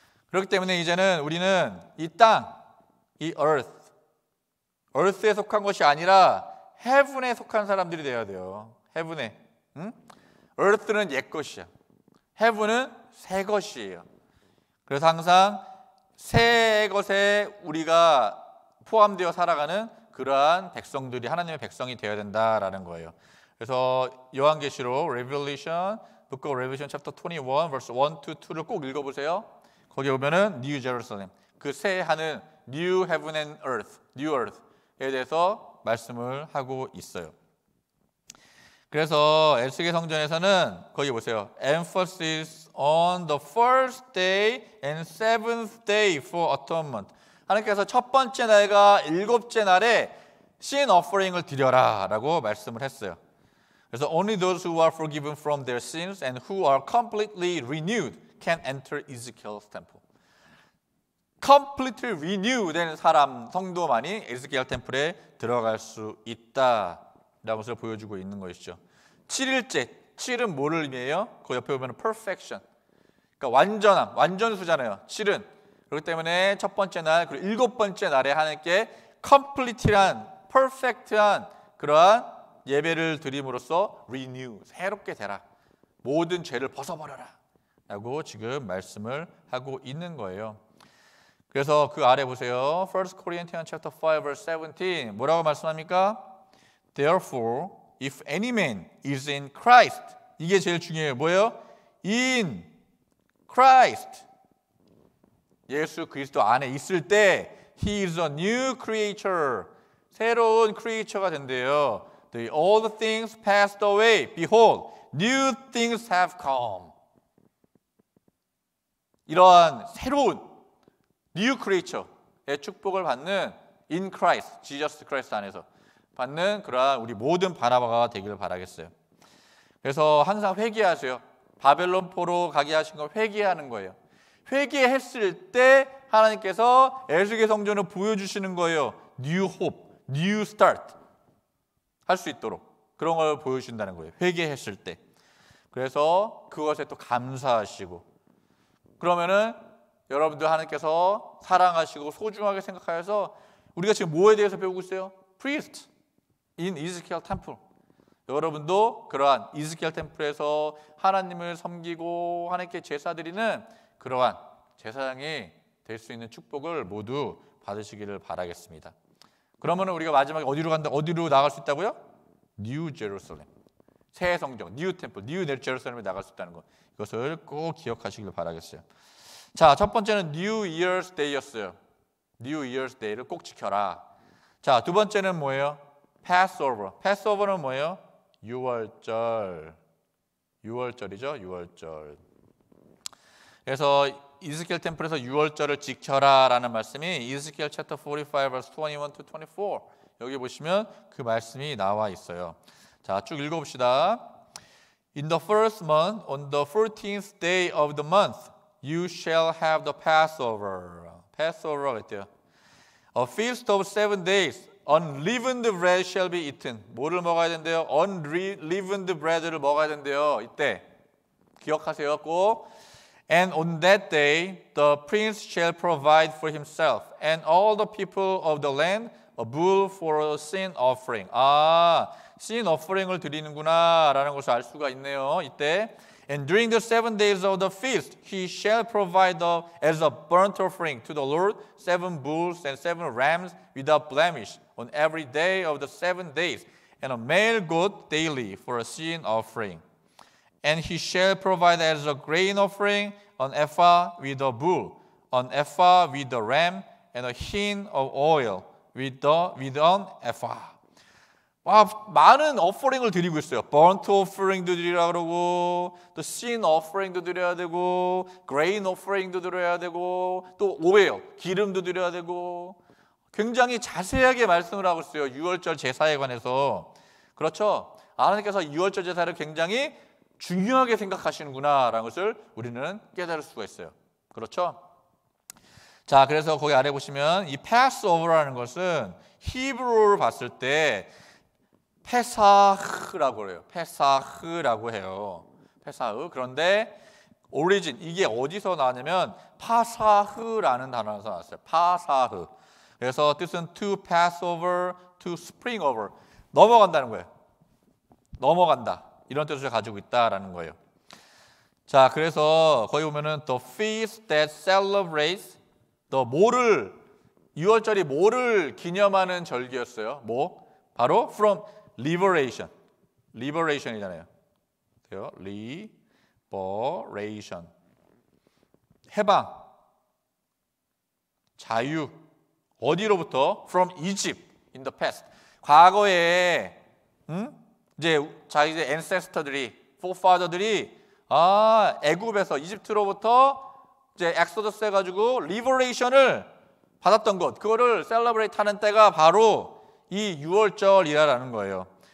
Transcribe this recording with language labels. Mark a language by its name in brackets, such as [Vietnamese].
[Korean] 그렇기 때문에 이제는 우리는 이 땅, 이 earth에 속한 것이 아니라 heaven에 속한 사람들이 되어야 돼요. heaven에. earth는 옛 것이야. heaven은 새 것이에요. 그래서 항상 새 것에 우리가 포함되어 살아가는 그러한 백성들이 하나님의 백성이 되어야 된다라는 거예요. 그래서 요한계시록 [English] Book of Revelation chapter 21 verse 1 to 2 [Korean] 를 꼭 읽어보세요. 거기 보면은 New Jerusalem, 그 새 하늘, New Heaven and Earth, New Earth에 대해서 말씀을 하고 있어요. 그래서 에스겔 성전에서는 거기 보세요. [English] Emphasis on the first day and seventh day for atonement. [Korean] 하나님께서 첫 번째 날과 일곱째 날에 sin offering을 드려라 라고 말씀을 했어요. [English] 그래서 only those who are forgiven from their sins and who are completely renewed can enter Ezekiel's temple. [Korean] completely renew 된 사람, 성도만이 에스겔 템플에 들어갈 수 있다라는 것을 보여주고 있는 것이죠. 7일째, 7은 뭐를 의미해요? 그 옆에 보면 perfection, 그러니까 완전함, 완전수잖아요. 7은. 그렇기 때문에 첫 번째 날, 그리고 일곱 번째 날에 하나님께 complete한, perfect한 그러한 예배를 드림으로써 renew, 새롭게 되라, 모든 죄를 벗어버려라 라고 지금 말씀을 하고 있는 거예요. 그래서 그 아래 보세요. [English] 1 Corinthians chapter 5 verse 17 [Korean] 뭐라고 말씀합니까? [English] Therefore, if any man is in Christ, [Korean] 이게 제일 중요해요. 뭐예요? [English] In Christ. [Korean] 예수 그리스도 안에 있을 때 [English] He is a new creature. [Korean] 새로운 크리에이처가 된대요. [English] The old things passed away. Behold, new things have come. [Korean] 이러한 새로운 new creature의 축복을 받는 in Christ, Jesus Christ 안에서 받는 그러한 우리 모든 바나바가 되기를 바라겠어요. 그래서 항상 회개하세요. 바벨론 포로 가게 하신 걸 회개하는 거예요. 회개했을 때 하나님께서 에스겔 성전을 보여주시는 거예요. [English] New hope, new start [Korean] 할 수 있도록 그런 걸 보여주신다는 거예요. 회개했을 때. 그래서 그것에 또 감사하시고 그러면은 여러분들 하나님께서 사랑하시고 소중하게 생각하여서 우리가 지금 뭐에 대해서 배우고 있어요? [English] Priest in Ezekiel Temple. [Korean] 여러분도 그러한 이스키엘 템플에서 하나님을 섬기고 하나님께 제사 드리는 그러한 제사장이 될 수 있는 축복을 모두 받으시기를 바라겠습니다. 그러면 우리가 마지막에 어디로 나갈 수 있다고요? 뉴 제루살렘, 새 성정, 뉴 템플, 뉴 제루살렘에 나갈 수 있다는 것. 이것을 꼭 기억하시길 바라겠어요. 자, 첫 번째는 New Year's Day였어요. New Year's Day를 꼭 지켜라. 자, 두 번째는 뭐예요? Passover. Passover는 뭐예요? 유월절. 유월절이죠. 유월절. 그래서 이스키엘 템플에서 유월절을 지켜라라는 말씀이 이스키엘 챕터 45 verse 21 to 24. 여기 보시면 그 말씀이 나와 있어요. 자, 쭉 읽어 봅시다. [English] In the first month, on the 14th day of the month, you shall have the Passover. [Korean] Passover가 그랬대요. [English] A feast of 7 days. Unleavened bread shall be eaten. [Korean] 뭐를 먹어야 된대요? Unleavened bread를 먹어야 된대요. 이때 기억하세요. 꼭. [English] And on that day, the prince shall provide for himself and all the people of the land a bull for a sin offering. [Korean] 아, sin offering을 드리는구나라는 것을 알 수가 있네요. 이때. [English] And during the 7 days of the feast, he shall provide as a burnt offering to the Lord 7 bulls and 7 rams without blemish on every day of the 7 days, and a male goat daily for a sin offering. And he shall provide as a grain offering an ephah with a bull, an ephah with a ram, and a hin of oil with an ephah. [Korean] 와, 많은 어퍼링을 드리고 있어요. burnt offering도 드리라 그러고, 또 sin offering도 드려야 되고, grain offering도 드려야 되고, 또 오일, 기름도 드려야 되고, 굉장히 자세하게 말씀을 하고 있어요. 유월절 제사에 관해서. 그렇죠? 하나님께서 유월절 제사를 굉장히 중요하게 생각하시는구나라는 것을 우리는 깨달을 수가 있어요. 그렇죠? 자, 그래서 거기 아래 보시면 이 패스오버라는 것은 히브리어를 봤을 때 페사흐라고 그래요. 페사흐라고 해요. 페사흐. 그런데 오리진, 이게 어디서 나왔냐면 파사흐라는 단어에서 나왔어요. 파사흐. 그래서 뜻은 [English] to pass over, to spring over. [Korean] 넘어간다는 거예요. 넘어간다. 이런 뜻을 가지고 있다라는 거예요. 자, 그래서 거기 보면은 [English] the feast that celebrates the [Korean] 뭐를 6월절이 뭐를 기념하는 절기였어요. 뭐? 바로 [English] from liberation. [Korean] liberation이잖아요. 돼요? liberation. 해방. 자유. 어디로부터? [English] From Egypt in the past. [Korean] 과거에 이제 자기 ancestor들이, forefather들이 애굽에서 이집트로부터 이제 엑소더스 해가지고 liberation을 받았던 것, 그거를 celebrate 하는 때가 바로 이 유월절이라는 거예요.